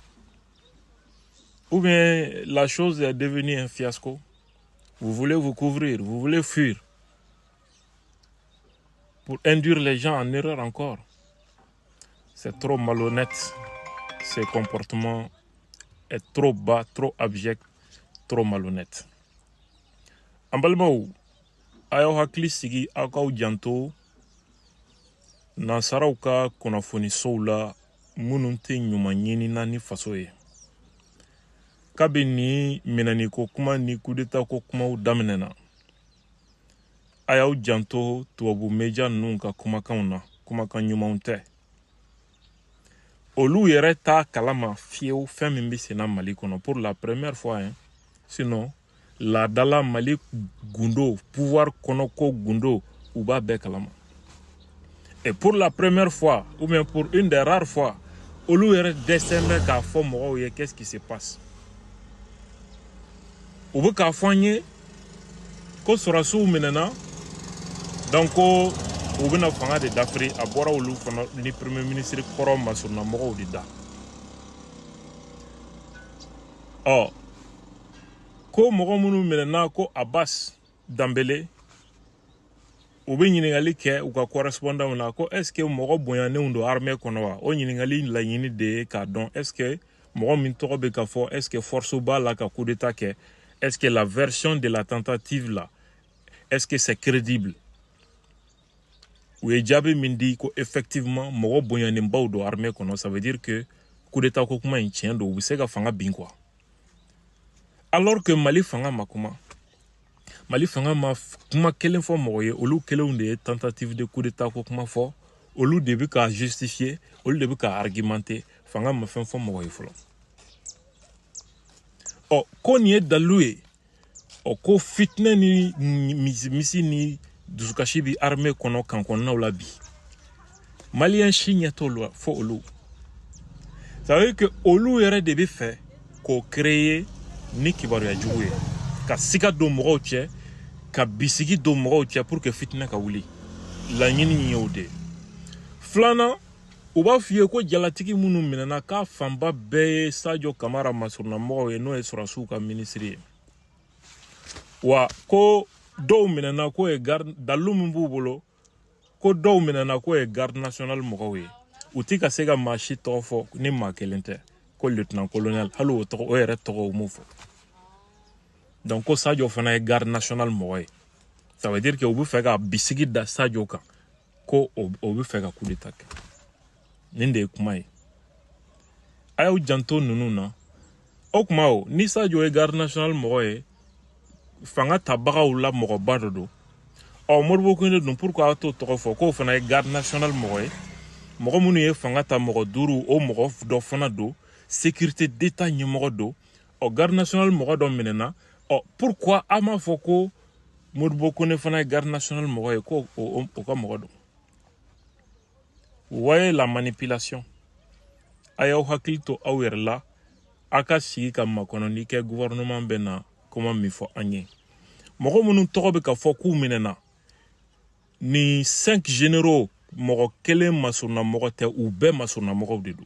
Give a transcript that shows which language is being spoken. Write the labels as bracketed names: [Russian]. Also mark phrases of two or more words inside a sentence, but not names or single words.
[French] Ou bien la chose est devenue un fiasco? Vous voulez vous couvrir, vous voulez fuir pour induire les gens en erreur encore. C'est trop malhonnête, ces comportements est trop bas, trop abject, trop malhonnête. [Bambara] An balimaw, a y'aw hakili sigi aw k'aw janto nansaraw ka kunnafonisow la minnu tɛ ɲuman ɲinina ni faso ye. Kabini minɛniko kuma ni kudeta ko kumaw daminɛna, a y'aw janto tubabu media ninnu ka kumakanw na, kumakan ɲumanw tɛ. Olu yɛrɛ t'a kalama fiyewu fɛn min bɛ senna Mali kɔnɔ [French] pour la première fois, hein. [Bambara] Sinon la dala Mali gundo, pouvoir konoko gundo, ou b'a bɛɛ kalama. [French] Et pour la première fois, ou bien pour une des rares fois, [Bambara] olu yɛrɛ dɛsɛ bɛ k'a fɔ mɔgɔw ye [French] qu'est-ce qui se passe. [Bambara] U bɛ k'a fɔ an ye ko sɔrɔsiw minɛna, donc ko u bɛna fanga de dafiri, a bɔra olu fana ni [French] premier ministre [Bambara] kɔrɔ masuruna mɔgɔw de da. Ko mɔgɔ minnu minɛna ko Abbas Dambele, u bɛ ɲininkali kɛ u ka correspondant na ko [French] est-ce que [Bambara] mɔgɔ bonyannenw don armée kɔnɔ wa? O ɲininkali laɲini de ye k'a dɔn [French] est-ce que [Bambara] mɔgɔ min tɔgɔ bɛ ka fɔ [French] est-ce que [Bambara] force b'a la ka [French] coup d'état [Bambara] kɛ? [French] Est-ce que la version de la tentative là, est-ce que c'est crédible? [Bambara] U ye jaabi min di ko effectivement mɔgɔ bonyannenbaw don armée kɔnɔ, [French] ça veut dire que coup d'état [Bambara] ko kuma in tiɲɛ don, u bɛ se ka fanga bin quoi. [French] Alors que [Bambara] Mali fanga ma kuma. Mali fanga ma kuma kelen fɔ mɔgɔ ye, olu kelenw de ye [French] tentative de coup d'état [Bambara] ko kuma fɔ, olu de bɛ ka justifier, olu de bɛ ka argumenter, fanga ma fɛn fɔ mɔgɔ ye fɔlɔ. Ko nin ye dalilu ye, ko fitinɛ ni misi ni dusukasi bi armée kɔnɔ kan kɔnɔnaw la bi. Malien si ɲɛ t'olu fɔ olu. [French] Ça veut dire que [Bambara] olu yɛrɛ de bɛ fɛ k'o créer ni kibaruya jugu ye, ka siga don mɔgɔw cɛ, ka bisigi don mɔgɔw cɛ [French] pour que [Bambara] fitinɛ ka wuli. Laɲini ye o de. Filanan, u b'a f'i ye ko jalatigi minnu minɛna k'a fanba bɛɛ ye Sadio Kamara masuruna mɔgɔw ye, n'o ye sɔrɔsiw ka ministre ye. Wa ko dɔw minɛna ko ye garde, dalilu min b'u bolo, ko dɔw minɛna ko ye [French] garde national [Bambara] mɔgɔw ye. U ti ka se ka maa si tɔgɔ fɔ ni maa kelen tɛ. Ko [French] lieutenant colonel, [Bambara] hali o yɛrɛ tɔgɔ u m'o fɔ. Donc ko Sadio fana ye [French] garde national [Bambara] mɔgɔ ye. [French] Ça veut dire que [Bambara] u bɛ fɛ ka bisigi da Sadio kan, ko o bɛ fɛ ka [French] coup d'état [Bambara] kɛ. Nin de ye kuma ye. A y'aw janto ninnu na. O kuma o, ni Sadio ye [French] garde national [Bambara] mɔgɔ ye, fanga tabagaw la mɔgɔba dɔ don. Modibo Kine dun pourquoi a t'o tɔgɔ fɔ k'o fana ye [French] garde national [Bambara] mɔgɔ ye? Mɔgɔ minnu ye fanga ta mɔgɔ 5, o mɔgɔ dɔ fana don, [French] sécurité d'état [Bambara] ɲɛmɔgɔ don. [French] Garde national [Bambara] mɔgɔ dɔ minɛna. Pourquoi a m'a fɔ ko Modibo Kine fana ye garde national mɔgɔ ye, ko o ka mɔgɔ don? [French] Vous voyez la manipulation. [Bambara] A y'aw hakili to aw yɛrɛ la, a ka sigi ka makɔnɔni kɛ gouvernement bɛ na kuma min fɔ an ye. Mɔgɔ minnu tɔgɔ bɛ ka fɔ k'u minɛna, ni 5 généraux mɔgɔ kelen masuruna mɔgɔ tɛ, u bɛɛ masuruna mɔgɔw de don.